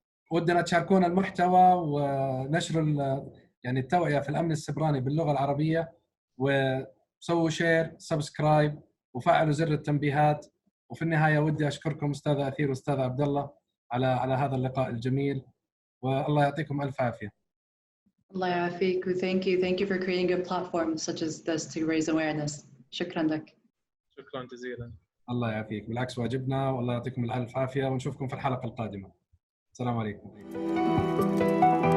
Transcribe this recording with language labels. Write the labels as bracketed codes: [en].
[ar] ودنا تشاركونا المحتوى ونشر يعني التوعية في الأمن السيبراني باللغة العربية، وسووا شير، سبسكرايب، وفعلوا زر التنبيهات. وفي النهاية ودي أشكركم أستاذ أثير وأستاذ عبد الله على هذا اللقاء الجميل، والله يعطيكم ألف عافية. الله يعافيك, [en] thank you for creating a platform such as this to raise awareness. [ar] شكرا لك. شكرا جزيلا. الله يعافيك، بالعكس واجبنا، والله يعطيكم الألف عافية، ونشوفكم في الحلقة القادمة. السلام عليكم.